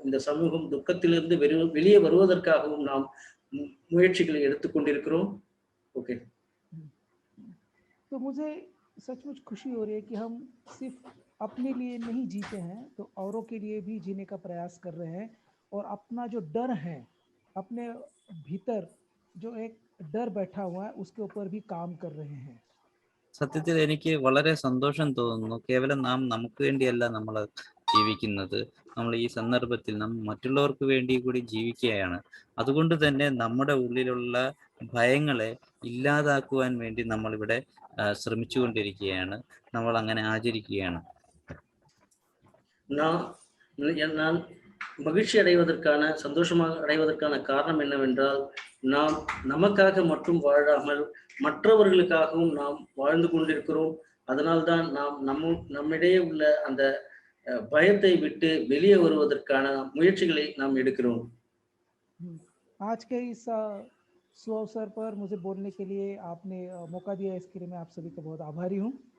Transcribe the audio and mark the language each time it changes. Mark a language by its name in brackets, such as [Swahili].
[Tamil] இந்த சமூகம் துக்கத்திலிருந்து வெளியே வருவதற்காகவும் நாம் முயற்சிகளை எடுத்துக்கொண்டிருக்கிறோம். [English] okay, [Hindi] तो मुझे सचमुच खुशी हो रही है कि हम सिर्फ अपने लिए नहीं जीते हैं तो औरों के लिए भी जीने का प्रयास कर रहे हैं और अपना जो डर है, अपने भीतर जो एक डर बैठा हुआ है उसके ऊपर भी काम कर रहे हैं. [Malayalam] സത്യത്തിൽ എനിക്ക് വളരെ സന്തോഷം തോന്നുന്നു. കേവലം നാം നമുക്ക് വേണ്ടിയല്ല നമ്മൾ ജീവിക്കുന്നത്, നമ്മൾ ഈ സന്ദർഭത്തിൽ നാം മറ്റുള്ളവർക്ക് വേണ്ടി കൂടി ജീവിക്കുകയാണ്. അതുകൊണ്ട് തന്നെ നമ്മുടെ ഉള്ളിലുള്ള ഭയങ്ങളെ ഇല്ലാതാക്കുവാൻ വേണ്ടി നമ്മൾ ഇവിടെ ശ്രമിച്ചുകൊണ്ടിരിക്കുകയാണ്, നമ്മൾ അങ്ങനെ ആചരിക്കുകയാണ്. [Tamil] நான் மகிழ்ச்சி அடைவதற்கான, சந்தோஷமாக அடைவதற்கான காரணம் என்னவென்றால், நாம் நமக்காக மட்டும் வாழாமல் மற்றவர்களுக்காகவும் நாம் வாழ்ந்து கொண்டிருக்கிறோம். அதனால்தான் நாம் நம்மிடையே உள்ள அந்த பயத்தை விட்டு வெளியே வருவதற்கான முயற்சிகளை நாம் எடுக்கிறோம். [Hindi] आज के इस सुअवसर पर मुझे बोलने के लिए आपने मौका दिया, इसके लिए मैं आप सभी का बहुत आभारी हूँ.